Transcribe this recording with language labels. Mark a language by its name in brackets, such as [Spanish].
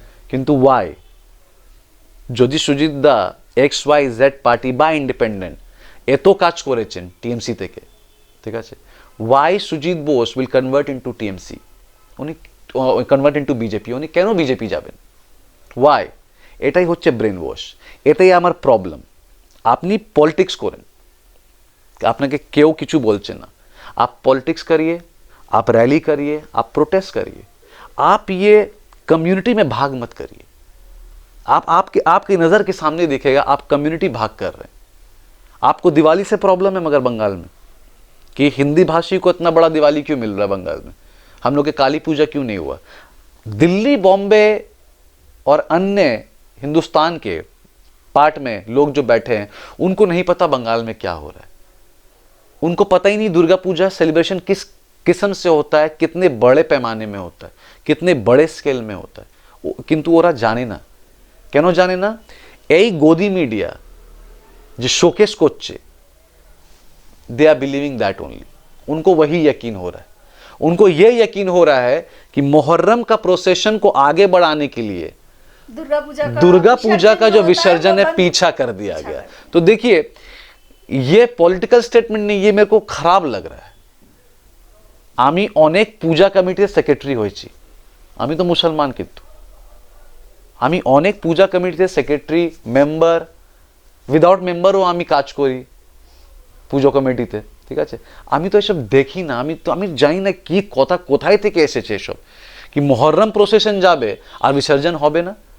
[Bangla] কিন্তু ওয়াই, যদি সুজিতদা XYZ party বা ইন্ডিপেন্ডেন্ট এত কাজ করেছেন টিএমসি থেকে, ঠিক আছে, Y Sujit Bose will convert into TMC, উনি কনভার্ট ইনটু বিজেপি, উনি কেন বিজেপি যাবেন? ওয়াই? এটাই হচ্ছে ব্রেন ওয়াশ, এটাই আমার প্রবলেম। আপনি পলিটিক্স করেন, আপনাকে কেউ কিছু বলছে না, [Hindi] आप पॉलिटिक्स करिए, आप रैली करिए, आप प्रोटेस्ट करिए, आप ये कम्युनिटी में भाग मत करिए। आपकी नज़र के सामने दिखेगा आप कम्युनिटी भाग कर रहे हैं। आपको दिवाली से प्रॉब्लम है मगर बंगाल में, कि हिंदी भाषी को इतना बड़ा दिवाली क्यों मिल रहा है बंगाल में, हम लोग के काली पूजा क्यों नहीं हुआ? दिल्ली, बॉम्बे और अन्य हिंदुस्तान के पार्ट में लोग जो बैठे हैं, उनको नहीं पता बंगाल में क्या हो रहा है। उनको पता ही नहीं दुर्गा पूजा सेलिब्रेशन किस किस्म से होता है, कितने बड़े पैमाने में होता है, कितने बड़े स्केल में होता है। [Bangla] किंतु ওরা জানে না। কেন জানে না? এই গদি মিডিয়া যে শোকেস করছে, [English] They are believing that only. [Hindi] उनको वही यकीन हो रहा है, उनको ये यकीन हो रहा है कि मुहर्रम का प्रोसेशन को आगे बढ़ाने के लिए दुर्गा पूजा का जो विसर्जन है पीछा कर दिया गया। तो देखिए, ये पॉलिटिकल स्टेटमेंट नहीं, ये मेरे को खराब लग रहा है। [Bangla] আমি অনেক পূজা কমিটির সেক্রেটারি হয়েছি, আমি তো মুসলমান, কিন্তু আমি অনেক পূজা কমিটিতে সেক্রেটারি, মেম্বার, উইদাউট মেম্বারও আমি কাজ করি পুজো কমিটিতে, ঠিক আছে। আমি তো এসব দেখি না, আমি জানি না কি কথা কোথায় থেকে এসেছে এসব, কি মুহররম প্রসেশন যাবে আর বিসর্জন হবে না।